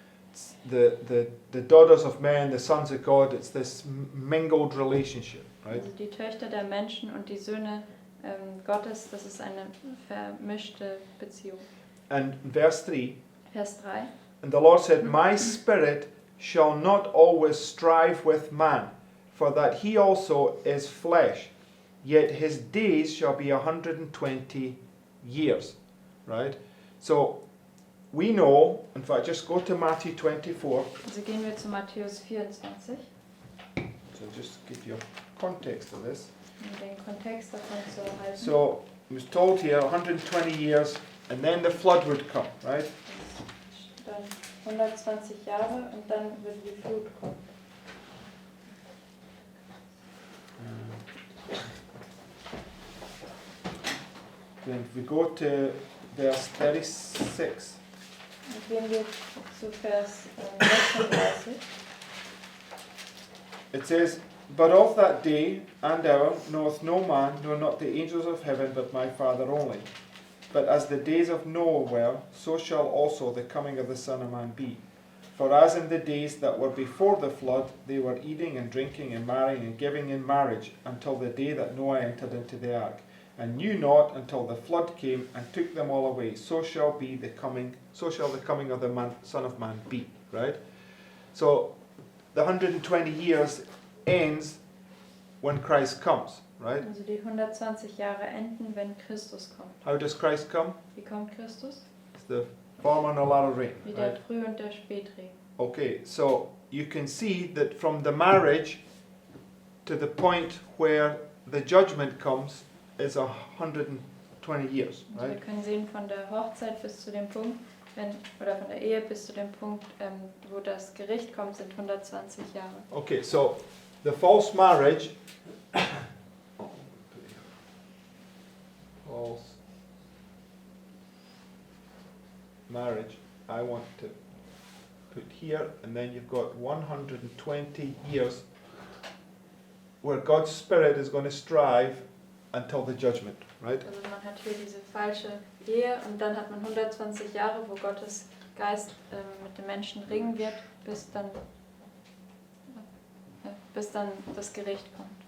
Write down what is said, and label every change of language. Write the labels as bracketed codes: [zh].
[en] It's the daughters of men, the sons of God, it's this mingled relationship, right? [de] Also die Töchter der Menschen und die Söhne Gottes, das ist eine vermischte Beziehung. [en] And verse 3, [de] Vers 3. [en] "And the Lord said, My spirit shall not always strive with man, for that he also is flesh, yet his days shall be 120 years." Right? So we know, in fact, just go to Matthew 24. [de] Also gehen wir zu Matthäus 24, [en] So just give you context of this. [de] um den Kontext davon zu erhalten. [en] So it was told here 120 years, and then the flood would come, right? [de] Dann 120 Jahre und dann wird die Flut kommen. [en] Then if we go to verse 36. [de] Und gehen wir zu Vers 36. [en] It says, "But of that day and hour knoweth no man, nor not the angels of heaven, but my Father only. But as the days of Noah were, so shall also the coming of the Son of Man be. For as in the days that were before the flood, they were eating and drinking and marrying and giving in marriage, until the day that Noah entered into the ark, and knew not until the flood came and took them all away. So shall the coming of the Son of Man be." Right? So the 120 years ends when Christ comes, right? [de] Also die 120 Jahre enden, wenn Christus kommt. [en] How does Christ come? [de] Wie kommt Christus? [en] It's the former and the latter rain, [de] Wie der [en] right? [de] Früh- und der Spätregen. [en] Okay, so you can see that from the marriage to the point where the judgment comes is 120 years, [de] Also wir [en] right? [de] können sehen, von der Hochzeit bis zu dem Punkt, oder von der Ehe bis zu dem Punkt, wo das Gericht kommt, sind 120 Jahre. [en] Okay, so the false marriage, false marriage, I want to put here, and then you've got 120 years where God's Spirit is going to strive until the judgment, right? [de] Also man hat hier diese falsche Ehe und dann hat man 120 Jahre, wo Gottes Geist mit den Menschen ringen wird, bis dann das Gericht kommt.